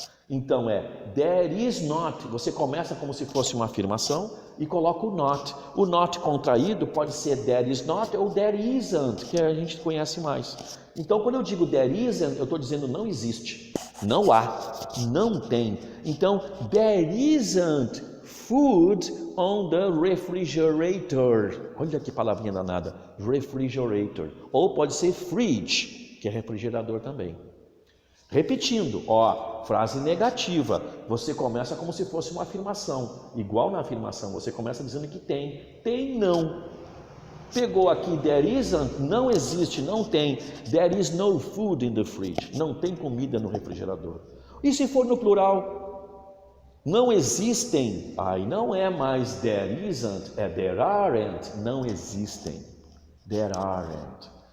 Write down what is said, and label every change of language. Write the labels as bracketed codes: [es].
[pt] Então [en] there is not. [pt] Você começa como se fosse uma afirmação e coloca o not. O not contraído pode ser [en] there is not [pt] ou [en] there isn't, [pt] que a gente conhece mais. Então quando eu digo [en] there isn't, [pt] eu estou dizendo não existe, não há, não tem. Então [en] there isn't food on the refrigerator. [pt] Olha que palavrinha danada, refrigerator. Ou pode ser fridge, que é refrigerador também. Repetindo, frase negativa. Você começa como se fosse uma afirmação. Igual na afirmação, você começa dizendo que tem. Tem não. Pegou aqui [en] there isn't, [pt] não existe, não tem. [en] There is no food in the fridge. [pt] Não tem comida no refrigerador. E se for no plural? Não existem, aí não é mais [en] there isn't, [pt] é [en] there aren't, [pt] não existem, [en] there aren't.